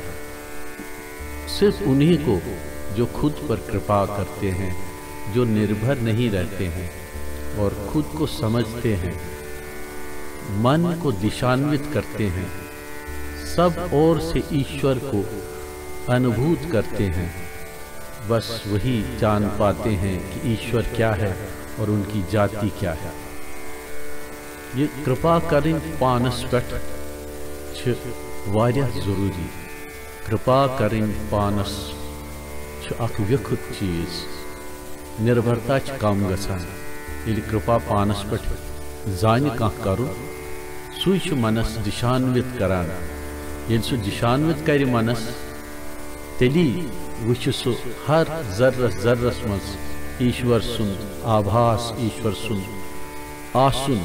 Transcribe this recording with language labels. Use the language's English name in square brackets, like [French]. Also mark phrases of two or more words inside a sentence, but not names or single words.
[Hindi] सिर्फ उन्हीं को जो खुद पर कृपा करते हैं, जो निर्भर नहीं रहते हैं और खुद को समझते हैं, मन को दिशान्वित करते हैं, सब ओर से ईश्वर को अनुभूत करते हैं, बस वही जान पाते हैं कि ईश्वर क्या है और उनकी जाति क्या है। [Kashmiri] ये कृपा करें पानस पेठ छ वारिया जरूरी। कृपा करें पानस छ अख व्यखुत चीज, निर्भरता छ कम गसान। यदि कृपा पानस पेठ जान कह करुन, सुई छ मनस दिशान्वित करान। यदि सु दिशान्वित कर मनस, तेली वुछ सु हर जर्रस जर्रस मज ईश्वर सुंद आभास, ईश्वर सुंद आसुन।